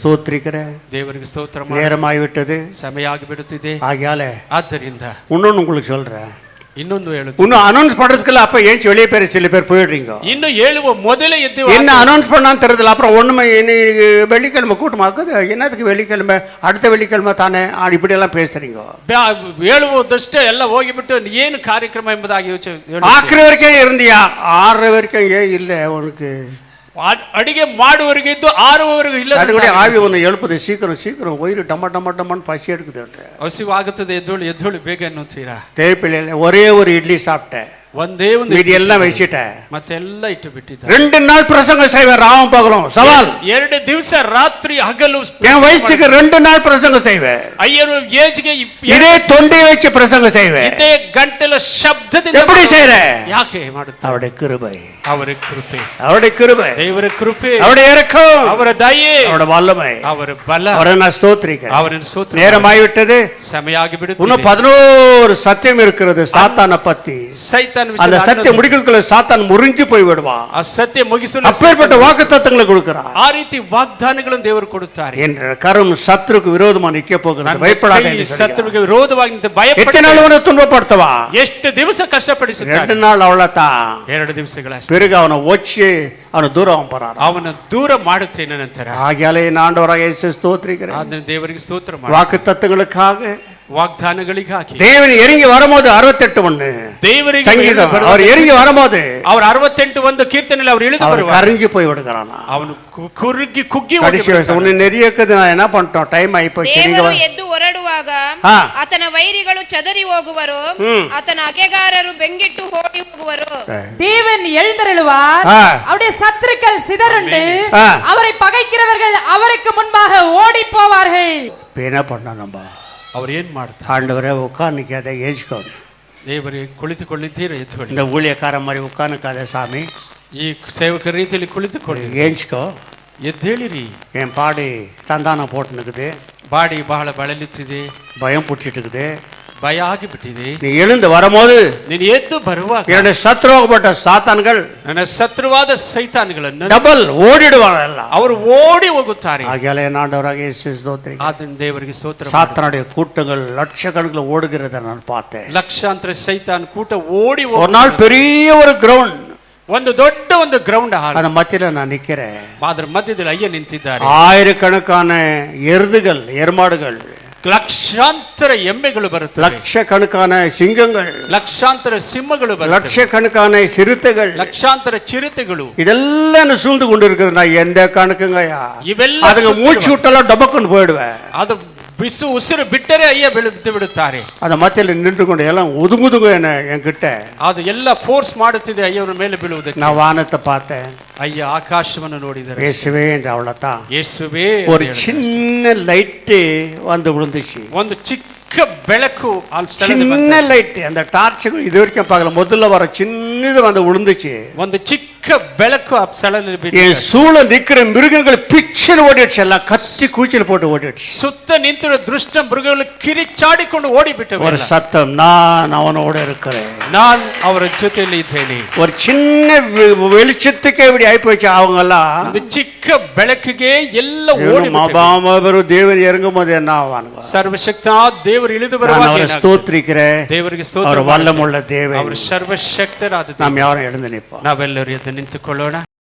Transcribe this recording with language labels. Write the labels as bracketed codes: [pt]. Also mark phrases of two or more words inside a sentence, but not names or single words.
[ta] ஸ்தோத்திரிக்கிறேன். [kn] ದೇವರಿಗೆ ಸ್ತೋತ್ರ ಮಾಡಿ. [ta] நேரமாகி விட்டது, [kn] ಸಮಯ ಆಗಿಬಿಡುತ್ತಿದೆ. [ta] ஆகையால [kn] ಆದ್ದರಿಂದ [ta] இன்னொன்னு உங்களுக்கு சொல்றேன். [kn] ಇನ್ನೊಂದು ಹೇಳುತ್ತೆ, [ta] இன்னும் அனௌன்ஸ் பண்றதுக்குள்ள அப்ப ஏன் வெளியே பேர் சில பேர் போயிடுறீங்க. [kn] ಇನ್ನು ಹೇಳುವ ಮೊದಲೇ ಎದ್ದು [ta] என்ன அனௌன்ஸ் பண்ணான்னு தெரியல. அப்புறம் ஒண்ணுமே வெள்ளிக்கிழமை கூட்டமாக்குது, என்னத்துக்கு வெள்ளிக்கிழமை, அடுத்த வெள்ளிக்கிழமை தானே இப்படி எல்லாம் பேசுறீங்க. [kn] ಹೇಳುವುದಷ್ಟೇ ಎಲ್ಲ ಹೋಗಿಬಿಟ್ಟು ಏನು ಕಾರ್ಯಕ್ರಮ ಎಂಬುದಾಗಿ ಯೋಚನೆ. [ta] ஆக்கிற வரைக்கும் இருந்தியா? 6 வரைக்கும் ஏன் இல்லை உனக்கு? [kn] ಅಡಿಗೆ ಮಾಡುವವರೆಗೆ ಇದ್ದು 6ವರೆಗೂ ಇಲ್ಲ. [ta] அது கூட ஆவி ஒன்று எழுப்புது, சீக்கிரம் சீக்கிரம் வயிறு டம்ம டம்ம டம்மன்னு பசி எடுக்குது. [kn] ಹಸಿವಾಗುತ್ತದೆ, ಎದ್ದೋಳು ಬೇಗ ಅನ್ನುತ್ತೀರಾ? [ta] தேவையில்லை, ஒரே ஒரு இட்லி சாப்பிட்டேன், [kn] ಒಂದೇ ಒಂದು [ta] மீதி எல்லாம் வச்சுட்டேன். [kn] ಮತ್ತೆಲ್ಲ ಇಟ್ಟು ಬಿಟ್ಟಿದ್ದಾರೆ. [ta] 2 நாள் பிரசங்கம் செய்வேன், ராவும் பகலும் சவால். [kn] 2 ದಿವಸ ರಾತ್ರಿ ಹಗಲು [ta] என் வயசுக்கு 2 நாள் பிரசங்கம் செய்வேன். [kn] ಅಯ್ಯನ ಏಜ್ಗೆ [ta] இதே தொண்டை வச்சு பிரசங்கம் செய்வேன். [kn] ಇದೇ ಗಂಟಲ ಶಬ್ದದಿಂದ. [ta] எப்படி செய்யற? [kn] ಯಾಕೆ ಮಾಡುತ್ತಾರೆ? [ta] அவருடைய கிருபை, [kn] ಅವರ ಕೃಪೆ, [ta] அவருடைய கிருபை, [kn] ದೇವರ ಕೃಪೆ, [ta] அவருடைய இரக்கம், [kn] ಅವರ ದಯೆ, [ta] அவருடைய வல்லமை, [kn] ಅವರ ಬಲ. [ta] அவரை நான் ஸ்தோத்திரிக்கிறேன். [kn] ಅವರನ್ನು ಸ್ತೋತ್ರ. [ta] நேரமாகிவிட்டது, [kn] ಸಮಯ ಆಗಿಬಿಡುತ್ತದೆ. [ta] இன்னும் 11 சத்தியம் இருக்கிறது சாத்தானை பத்தி. [kn] ಸೈತಾನ [ta] அந்த சத்தியம் முடிக்கிறதுக்குள்ள சாத்தான் முறிஞ்சு போய் விடுவான். [kn] ಆ ಸತ್ಯ ಮುಗಿಸಲು [ta] அப்பேற்பட்ட வாக்குத்தத்தங்களை கொடுக்கிறார். [kn] ಆ ರೀತಿ ವಾಗ್ದಾನಗಳನ್ನು ದೇವರು ಕೊಡುತ್ತಾರೆ. [ta] என்ற கரம் சத்துருக்கு விரோதமா நிக்க போகிறது, பயப்படாதே. [kn] ಶತ್ರುವಿಗೆ ವಿರೋಧವಾಗಿ ನಿಂತು ಭಯಪಡ. [ta] எத்தனை நாள் அவனை துன்பப்படுத்தவா? [kn] ಎಷ್ಟು ದಿವಸ ಕಷ್ಟಪಡಿಸುತ್ತಾರೆ? [ta] 2 நாள் அவ்வளவுதான். [kn] 2 ದಿವಸಗಳಷ್ಟೇ. [ta] பிறகு அவனை ஒச்சி அவனை தூரம் போறான். [kn] ಅವನ ದೂರ ಮಾಡುತ್ತೇನೆ ನಂತರ. [ta] ஆகியாலே ஆண்டவராக இயேசு ஸ்தோத்திரிக்கிறேன். [kn] ಅದನ್ನು ದೇವರಿಗೆ ಸ್ತೋತ್ರ ಮಾಡಿ. [ta] வாக்குத்தத்தங்களுக்காக, [kn] ವಾಗ್ದಾನಗಳಿಗಾಗಿ. [ta] தேவன் இறங்கி வரும்போது 68:1 [kn] ದೇವರಿಗೆ [ta] சங்கீதம், அவர் இறங்கி வரும்போது [kn] அவர் 68:1 ಕೀರ್ತನೆಯಲ್ಲಿ ಅವರು ಇಳಿದು ಬರುವಾಗ [ta] கரைஞ்சு போய் விடுகிறான். [kn] ಅವನು ಕುರುಗಿ ಕುಗ್ಗಿ [ta] கடைசி ஒன்னு நெறியக்குது. நான் என்ன பண்ணிட்டோம், டைம் ஆகி போச்சு. [kn] ದೇವರು ಎದ್ದು ಹೊರಡುವಾಗ ಹಾ. ಆತನ ವೈರಿಗಳು ಚದರಿ ಹೋಗುವರು, ಆತನ ಅಗೆಗಾರರು ಬೆಂಗಿಟ್ಟು ಓಡಿ ಹೋಗುವರು. [ta] தேவன் எழுந்தருளுவார், ஆ. அவருடைய சத்துருக்கள் சிதறுண்டு, ஆ. அவரை பகைக்கிறவர்கள் அவருக்கு முன்பாக ஓடி போவார்கள். என்ன பண்ண நம்ம? [kn] ಅವ್ರು ಏನ್ ಮಾಡ್ತಾರೆ? [ta] ஆண்டவரே உட்காந்துக்காத, ஏஞ்சுக்கோங்க. [kn] ದೇವರಿಗೆ ಕುಳಿತುಕೊಳ್ಳಿದ್ದೀರ, ಎದ್ದುಕೊಳ್ಳಿ. [ta] இந்த ஊழியக்கார மாதிரி உட்காந்துக்காத சாமி, [kn] ಈ ಸೇವಕರ ರೀತಿಯಲ್ಲಿ ಕುಳಿತುಕೊಳ್ಳಿ, [ta] ஏஞ்சுக்கோ. [kn] ಎದ್ದೇಳಿರಿ. [ta] என் பாடி தந்தானம் போட்டுனுக்குது, [kn] ಬಾಡಿ ಬಹಳ ಬಳಲುತ್ತಿದೆ, [ta] பயம் பிடிச்சிட்டு இருக்குது. [kn] ಭಯ ಆಗಿಬಿಟ್ಟಿದೆ. [ta] நீ எழுந்து வரும்போது [kn] ನೀನು ಎದ್ದು ಬರುವಾಗ [ta] என்னுடைய சத்ருவாகப்பட்ட சாத்தான்கள், [kn] ನನ್ನ ಶತ್ರುವಾದ ಸೈತಾನ್ಗಳನ್ನು [ta] டபுள் ஓடிடுவாங்க எல்லாம். [kn] ಅವರು ಓಡಿ ಹೋಗುತ್ತಾರೆ. [ta] ஆகியாலே ஆண்டவராக இயேசு ஸ்தோத்திரிக்கிறேன். [kn] ಅದನ್ನು ದೇವರಿಗೆ ಸ್ತೋತ್ರ ಮಾಡಿ. [ta] சாத்தானுடைய கூட்டங்கள் லட்சக்கணக்கில் ஓடுகிறத நான் பார்த்தேன். [kn] ಲಕ್ಷಾಂತರ ಸೈತಾನ್ ಕೂಟ ಓಡಿ [ta] ஒரு நாள் பெரிய ஒரு கிரவுண்ட், [kn] ಒಂದು ದೊಡ್ಡ ಒಂದು [en] ground hall, [ta] அந்த மத்தியில நான் நிக்கிறேன். [kn] ಅದರ ಮಧ್ಯದಲ್ಲಿ ಅಯ್ಯ ನಿಂತಿದ್ದಾರೆ. [ta] ஆயிரக்கணக்கான எருதுகள், எருமாடுகள், [kn] ಲಕ್ಷಾಂತರ ಎಮ್ಮೆಗಳು ಬರುತ್ತವೆ, [ta] லட்சக்கணக்கான சிங்கங்கள், [kn] ಲಕ್ಷಾಂತರ ಸಿಂಹಗಳು ಬರುತ್ತವೆ, [ta] லட்சக்கணக்கான சிறுத்தைகள், [kn] ಲಕ್ಷಾಂತರ ಚಿರತೆಗಳು [ta] இதெல்லாம் சூழ்ந்து கொண்டு இருக்குது. நான் எந்த கணக்குங்கய்யா, [kn] ಇವೆಲ್ಲ [ta] அதுக்கு மூச்சு விட்டெல்லாம் டபக்குன்னு போயிடுவேன். [kn] ಅದು ಬಿಸು ಉಸಿರು ಬಿಟ್ಟರೆ ಅಯ್ಯ ಬಿದ್ದು ಬಿಡುತ್ತಾರೆ. [ta] அந்த மத்தியில் நின்று கொண்டு எல்லாம் ஒதுங்குதுங்க என்ன என்கிட்ட. [kn] ಅದು ಎಲ್ಲ ಫೋರ್ಸ್ ಮಾಡುತ್ತಿದೆ ಅಯ್ಯವ್ರ ಮೇಲೆ ಬೀಳುವುದಕ್ಕೆ. [ta] நான் வானத்தை பார்த்தேன், [kn] ಅಯ್ಯ ಆಕಾಶವನ್ನು ನೋಡಿದರೆ [ta] இயேசுவே என்று அவ்வளவுதான். [kn] ಯೇಸುವೇ [ta] ஒரு சின்ன லைட்டு வந்து விழுந்துச்சு. [kn] ಒಂದು ಚಿಕ್ಕ ಬೆಳಕು ಆ ಸ್ಥಳದಲ್ಲಿ [ta] சின்ன [kn] ಬಂತು. [ta] லைட், அந்த டார்ச்சுகள் இது வரைக்கும் பார்க்கல, முதல்ல வர சின்னது வந்து விழுந்துச்சு. [kn] ಒಂದು ಚಿಕ್ಕ ಬೆಳಕು ಆ ಸ್ಥಳದಲ್ಲಿ ಬಿತ್ತು. [ta] என் சூழ நிக்கிற மிருகங்கள் பிச்சர் ஓடிடுச்சு, எல்லாம் கத்தி கூச்சல் போட்டு ஓடிடுச்சு. [kn] ಸುತ್ತ ನಿಂತಿರುವ ದುಷ್ಟ ಮೃಗಗಳು ಕಿರಿಚಾಡಿಕೊಂಡು ಓಡಿಬಿಟ್ಟವು. [ta] ஒரு சத்தம், நான் அவனோட இருக்கிறேன். [kn] ನಾನು ಅವರ ಜೊತೆಯಲ್ಲಿ ಇದ್ದೇನೆ. [ta] ஒரு சின்ன வெளிச்சத்துக்கே இப்படி ஆயிப்போச்சு. அவங்க எல்லாம் [kn] ಒಂದು ಚಿಕ್ಕ ಬೆಳಕಿಗೆ ಎಲ್ಲ ಓಡಿ [ta] மாபாமரு தேவன் இறங்கும் போது என்ன ஆவானுங்க? [kn] ಸರ್ವಶಕ್ತ ದೇವರು ಇಳಿದು [ta] நான் [kn] ಬರುವಾಗ [ta] அவரை ஸ்தோத்திரிக்கிறேன். [kn] ದೇವರಿಗೆ [ta] அவர் [kn] ಸ್ತೋತ್ರ. [ta] வல்லமுள்ள தேவன். [kn] ಅವರು ಸರ್ವಶಕ್ತರಾದ [ta] நாம் யாரும் எழுந்து நிற்போம். [kn] ನಾವೆಲ್ಲರೂ ಎದ್ದು ನಿಂತುಕೊಳ್ಳೋಣ.